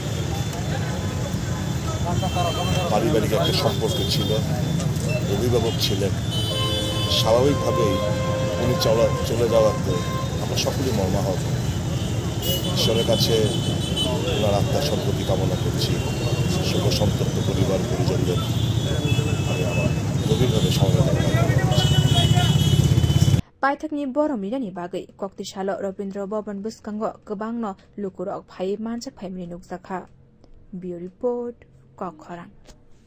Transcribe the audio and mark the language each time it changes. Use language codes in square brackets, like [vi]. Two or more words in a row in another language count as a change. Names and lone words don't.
[bn] পারিবারিক একটা সম্পর্ক ছিল অভিভাবক ছিলেন স্বাভাবিকভাবেই উনি চলে যাওয়াতে আমরা সকলেই মর্মাহত ঈশ্বরের কাছে ওনার আত্মার সদ্গতি কামনা করছি শোক সন্তপ্ত পরিবার পরিজনদের আমি আমার গভীরভাবে সমবেদনা জানাচ্ছি [trp] पाइथकनि बर मिरानि बागै कक्तिसाल रवीन्द्र भवन बुस्कांगो गोबांनो लुकुरक फाइ मानजाक फाइमनि नुकजाखा बियो रिपोर्ट कखरां।